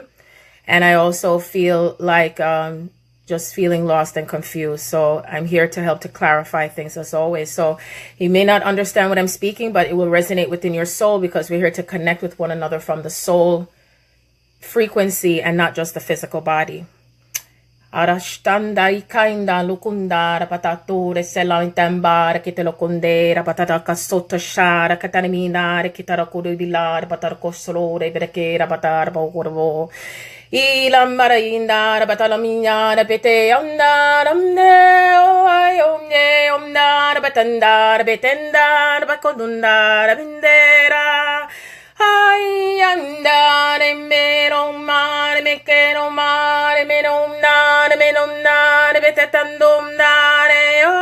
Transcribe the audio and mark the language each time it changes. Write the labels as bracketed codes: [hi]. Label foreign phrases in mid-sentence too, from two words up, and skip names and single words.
[en] And I also feel like just feeling lost and confused. So I'm here to help to clarify things as always. So you may not understand what I'm speaking, but it will resonate within your soul because we're here to connect with one another from the soul frequency and not just the physical body. Arashtanda ikainda lukunda rapatato resela intamba rakitelokunde rapatata kasota shara katanimina rakitarakudu bilar patarkosolo rebreke rapatar bogorvo ilam marainda rapatalamina rapete onda ramne omne omna rapatanda rapetenda rapakondunda rapindera ay andare mero mare me che no mare me non nare betetandum nare